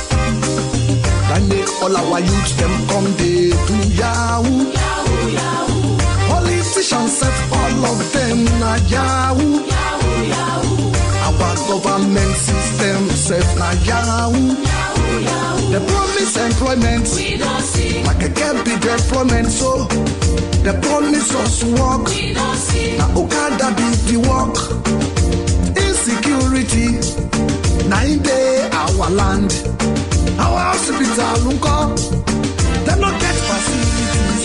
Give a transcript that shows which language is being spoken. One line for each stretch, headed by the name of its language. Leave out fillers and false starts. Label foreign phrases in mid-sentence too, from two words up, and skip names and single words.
Nigerian Pidgin: That make all our youth them come they do yahoo. Yahoo, yahoo. Politicians set all of them na yahoo. Yahoo, yahoo. Our government system set na yahoo. Yahoo, yahoo. They promise employment, we don't see. Like a can't be employment, so they promise us work, we don't see. Now Okada be the work. Insecurity, now in day our land. Our hospital, they don't get facilities.